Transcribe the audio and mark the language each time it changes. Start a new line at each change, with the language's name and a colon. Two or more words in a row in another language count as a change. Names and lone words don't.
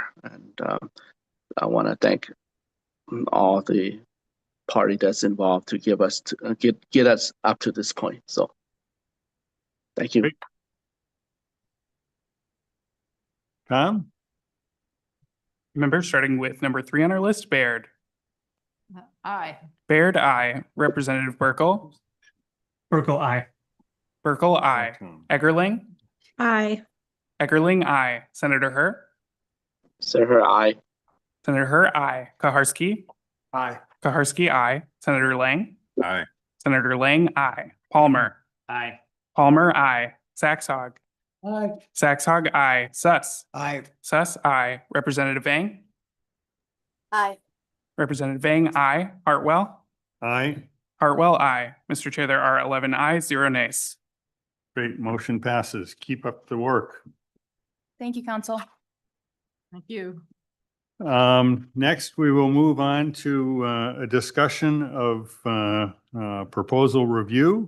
English: And I want to thank all the party that's involved to give us to get us up to this point. So thank you. Great. Tom? Members, starting with number 3 on our list, Baird. Aye. Baird, aye. Representative Burkle. Burkle, aye. Burkle, aye. Eggerling. Aye. Eggerling, aye. Senator Her. Senator, aye. Senator Her, aye. Kaharski. Aye. Kaharski, aye. Senator Lang. Aye. Senator Lang, aye. Palmer. Aye. Palmer, aye. Saxhog. Aye. Saxhog, aye. Suss. Aye. Suss, aye. Representative Vang. Aye. Representative Vang, aye. Hartwell. Aye. Hartwell, aye. Mr. Chair, there are 11 ayes, 0 nays. Great, motion passes. Keep up the work. Thank you, Council. Thank you. Next, we will move on to a discussion of proposal review.